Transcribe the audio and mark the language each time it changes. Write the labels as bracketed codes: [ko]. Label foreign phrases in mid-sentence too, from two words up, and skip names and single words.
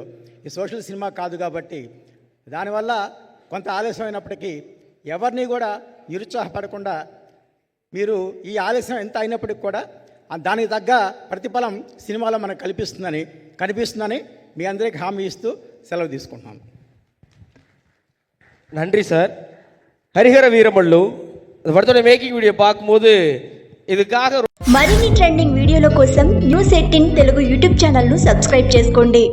[te] ఈ సోషల్ సినిమా కాదు కాబట్టి దానివల్ల కొంత ఆలస్యమైనప్పటికీ ఎవరిని కూడా నిరుత్సాహపడకుండా మీరు ఈ ఆలస్యం ఎంత అయినప్పటికీ కూడా దానికి తగ్గ ప్రతిఫలం సినిమాలో మనకు కనిపిస్తుందని మీ అందరికీ హామీ ఇస్తూ సెలవు తీసుకుంటున్నాను. [ta] நன்றி சார். ஹரிஹர வீரமல்லு படத்தோட மேக்கிங் வீடியோ பார்க்கும்போது இதுக்காக [te] మరిన్ని ట్రెండింగ్ వీడియోల కోసం న్యూస్ 18 తెలుగు యూట్యూబ్ ఛానల్ను సబ్స్క్రైబ్ చేసుకోండి.